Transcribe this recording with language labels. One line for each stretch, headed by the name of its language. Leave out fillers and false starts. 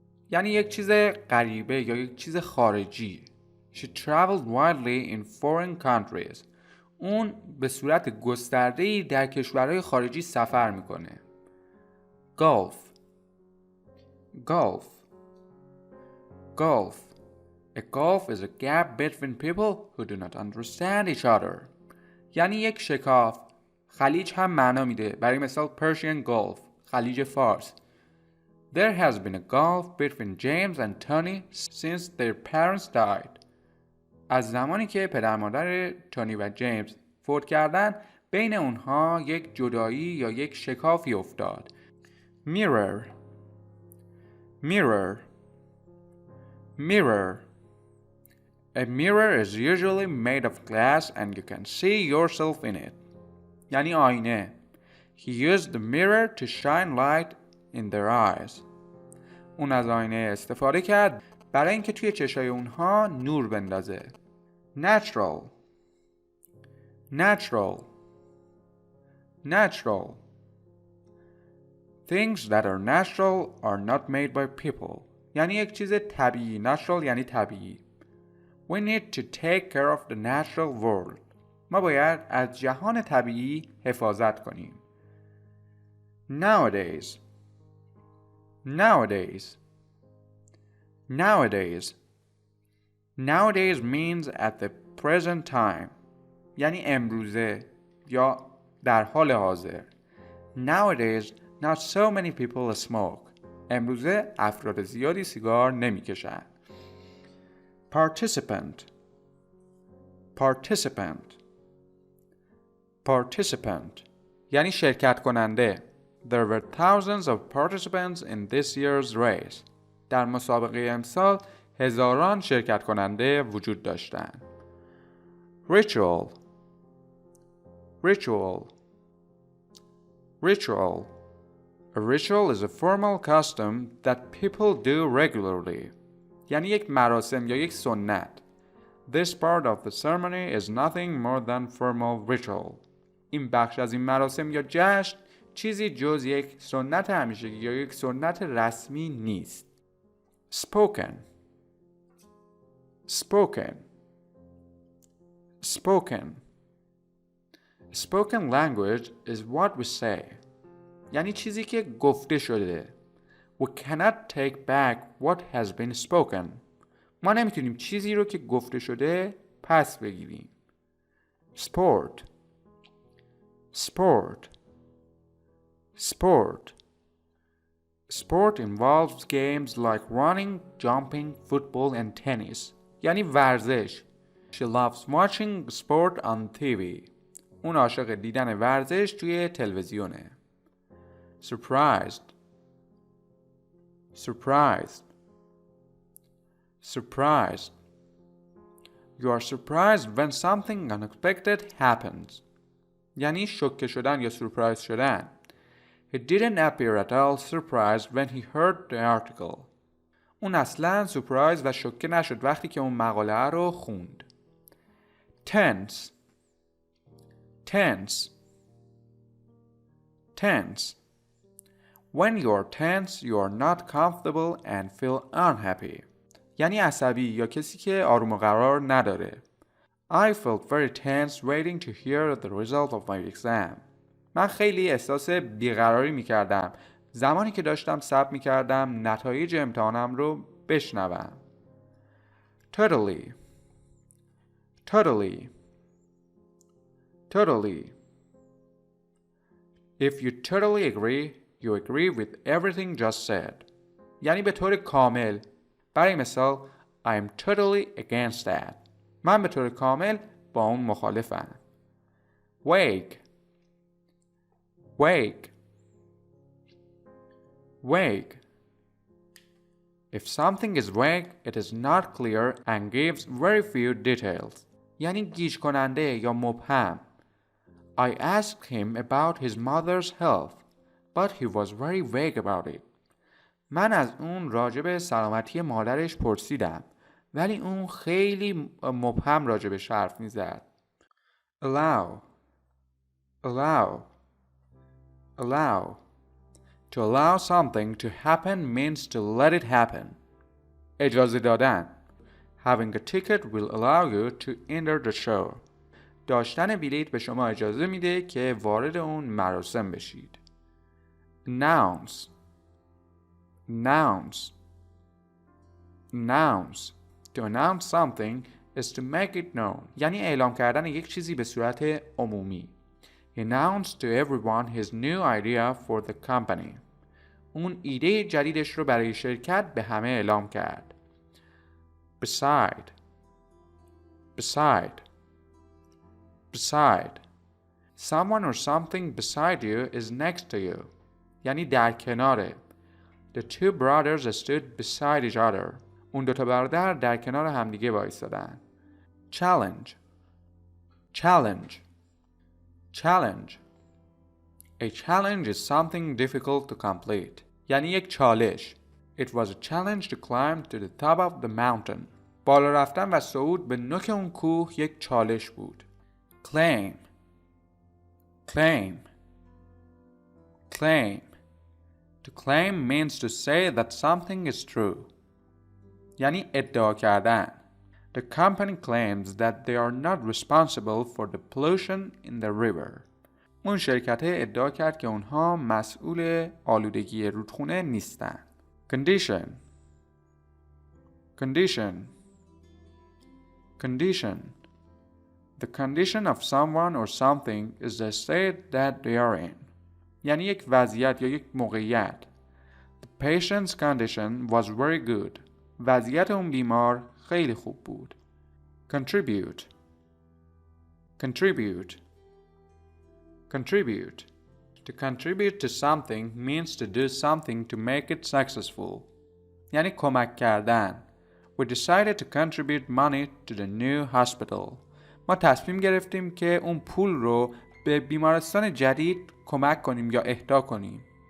Persian: یعنی یک چیز غریبه یا یک چیز خارجی.
English: She traveled widely in foreign countries.
Persian: اون به صورت گسترده‌ای در کشورهای خارجی سفر میکنه.
English: Golf. Golf. Golf. A gulf is a gap between people who do not understand each other.
Persian: یعنی یک شکاف. خلیج هم معنا میده. برای مثال Persian Gulf. خلیج فارس.
English: There has been a gulf between James and Tony since their parents died.
Persian: از زمانی که پدر مادر تونی و جیمز فوت کردن بین اونها یک جدایی یا یک شکافی افتاد.
English: Mirror. Mirror. Mirror. A mirror is usually made of glass and you can see yourself in it.
Persian: یعنی آینه.
English: He used the mirror to shine light in their eyes.
Persian: اون از آینه استفاده کرد برای اینکه توی چشای اونها نور بندازه.
English: Natural. Natural. Natural. Things that are natural are not made by people.
Persian: یعنی یک چیز طبیعی. Natural یعنی طبیعی.
English: We need to take care of the natural world.
Persian: ما باید از جهان طبیعی حفاظت کنیم.
English: Nowadays. Nowadays. Nowadays. Nowadays means at the present time.
Persian: یعنی امروزه یا در حال حاضر.
English: Nowadays not so many people smoke.
Persian: امروزه افراد زیادی سیگار نمی‌کشند.
English: Participant. Participant. Participant.
Persian: یعنی شرکت کننده.
English: There were thousands of participants in this year's race.
Persian: در مسابقه امسال هزاران شرکت کننده وجود داشتند.
English: Ritual. Ritual. Ritual. A ritual is a formal custom that people do regularly.
Persian: یعنی یک مراسم یا یک سنت.
English: This part of the ceremony is nothing more than formal ritual.
Persian: این بخش از این مراسم یا جشن چیزی جز یک سنت همیشگی یا یک سنت رسمی نیست.
English: Spoken. Spoken. Spoken. Spoken language is what we say.
Persian: یعنی چیزی که گفته شده.
English: We cannot take back what has been spoken.
Persian: ما نمیتونیم چیزی رو که گفته شده پس بگیریم.
English: Sport. Sport. Sport. Sport involves games like running, jumping, football and tennis.
Persian: یعنی ورزش.
English: She loves watching sport on TV.
Persian: اون عاشق دیدن ورزش توی تلویزیونه.
English: Surprised. Surprised. Surprised. You are surprised when something unexpected happens.
Persian: یعنی شوکه شدن یا سورپرایز شدن.
English: He didn't appear at all surprised when he heard the article.
Persian: اون اصلاً سورپرایز و شوکه نشد وقتی که اون مقاله رو خوند.
English: Tense. Tense. Tense. When you are tense, you are not comfortable and feel unhappy.
Persian: یعنی عصبی یا کسی که آروم و قرار نداره.
English: I felt very tense waiting to hear the result of my exam.
Persian: من خیلی احساس بیقراری میکردم زمانی که داشتم صبر میکردم نتایج امتحانم رو بشنوم.
English: Totally. Totally. Totally. If you totally agree, you agree with everything just said.
Persian: یعنی به طور کامل. برای مثال
English: I am totally against that.
Persian: من به طور کامل با اون مخالفم.
English: Wake. Wake. Wake. If something is vague, it is not clear and gives very few details.
Persian: یعنی گیج کننده یا مبهم.
English: I asked him about his mother's health, but he was very vague about it.
Persian: من از اون راجع به سلامتی مادرش پرسیدم ولی اون خیلی مبهم راجبش حرف میزد.
English: Allow. Allow. Allow. To allow something to happen means to let it happen.
Persian: اجازه دادن.
English: Having a ticket will allow you to enter the show.
Persian: داشتن بلیط به شما اجازه میده که وارد اون مراسم بشید.
English: Announce. Nouns. Nouns. To announce something is to make it known.
Persian: یعنی اعلام کردن یک چیزی به صورت عمومی.
English: He announced to everyone his new idea for the company.
Persian: اون ایده جدیدش رو برای شرکت به همه اعلام کرد.
English: Beside. Beside. Beside. Someone or something beside you is next to you.
Persian: یعنی در کناره.
English: The two brothers stood beside each other.
Persian: اون دوتا برادر در کنار همدیگه وایسادن.
English: Challenge. Challenge. Challenge. A challenge is something difficult to complete.
Persian: یعنی یک چالش.
English: It was a challenge to climb to the top of the mountain.
Persian: بالا رفتن و صعود به نوک اون کوه یک چالش بود.
English: Claim. Claim. Claim. To claim means to say that something is true.
Persian: یعنی ادعا کردن.
English: The company claims that they are not responsible for the pollution in the river.
Persian: اون شرکت ادعا کرد که اونها مسئول آلودگی رودخونه نیستن.
English: Condition. Condition. Condition. The condition of someone or something is the state that they are in.
Persian: یعنی یک وضعیت یا یک موقعیت.
English: The patient's condition was very good.
Persian: وضعیت اون بیمار خیلی خوب بود.
English: Contribute. Contribute. Contribute. To contribute to something means to do something to make it successful.
Persian: یعنی کمک کردن.
English: We decided to contribute money to the new hospital.
Persian: ما تصمیم گرفتیم که اون پول رو به بیمارستان جدید کمک کنیم یا اهدا کنیم.